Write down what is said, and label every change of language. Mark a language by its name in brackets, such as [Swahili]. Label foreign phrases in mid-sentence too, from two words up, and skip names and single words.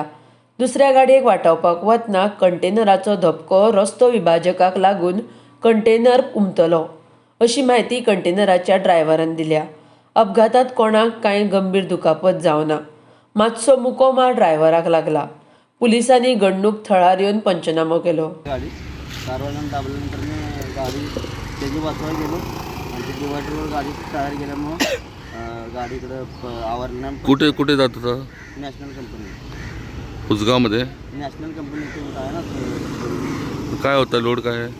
[Konkani] दुसऱ्या गाडयेक वाटावपाक वतना कंटेनराचो धपको रस्तो विभाजकाक लागून कंटेनर उमटलो अशी माहिती कंटेनराच्या ड्रायव्हरान दिल्या. अपघातात कोणाक कांय गंभीर दुखापत जावना. मातसो मुको मार ड्रायव्हराक लागला. पुलिसांनी घडणूक थळार येवन पंचनामो केलो. [Marathi] गाडी कारवाल्यानं दाबल्यानंतर मी गाडी त्याची वाचवायला गेलो आणि ते डिवायडरवर गाडी टायर गेल्यामुळं गाडीकडं आवरल्या. कुठे कुठे जात होता? नॅशनल कंपनी, उसगावमध्ये. नॅशनल कंपनी आहे ना, काय होता लोड काय आहे?